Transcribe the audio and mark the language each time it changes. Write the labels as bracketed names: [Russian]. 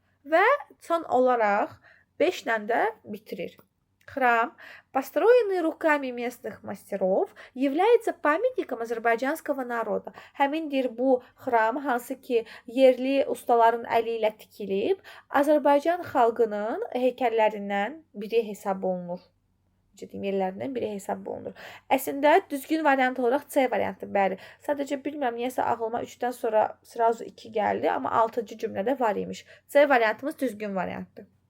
[Azerbaijani] Və son olaraq 5-lə də bitirir. [Russian] Храм, построенный руками местных мастеров, является памятником азərbaycanского народа. [Azerbaijani] Həmindir bu xram, hansı ki yerli ustaların əli ilə tikilib, Azərbaycan xalqının heykəllərindən biri hesab olunur. necə deyim, yerlərindən biri hesab olunur. Əslində düzgün variant olaraq C variantı, bəli. Sadəcə bilmirəm niyəsə ağlıma 3-dən sonra [Russian] sразу [Azerbaijani] 2 gəldi, amma 6-cı cümlədə var imiş. C variantımız düzgün variantdır.